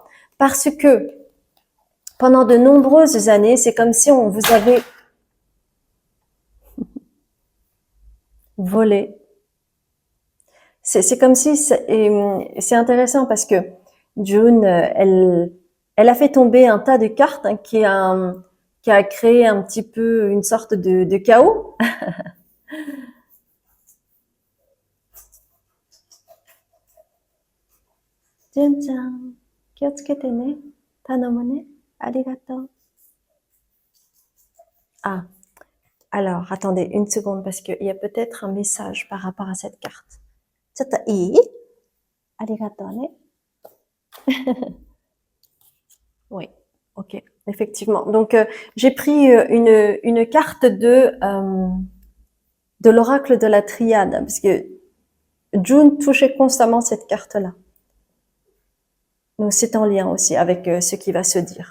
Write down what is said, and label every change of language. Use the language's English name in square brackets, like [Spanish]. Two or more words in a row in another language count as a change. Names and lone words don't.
[French] Parce que pendant de nombreuses années, c'est comme si on vous avait volé. C'est comme si, c'est intéressant parce que June, elle a fait tomber un tas de cartes hein, qui a créé un petit peu une sorte de chaos. [Japanese] 純ちゃん、気をつけてね。頼むね。ありがとう。 [French] Ah, alors, attendez une seconde parce qu'il y a peut-être un message par rapport à cette carte. [Japanese] ちょっといい？ありがとうね。 [French] Oui, ok, effectivement. Donc, j'ai pris une carte de l'oracle de la triade parce que June touchait constamment cette carte-là. Donc, c'est en lien aussi avec ce qui va se dire.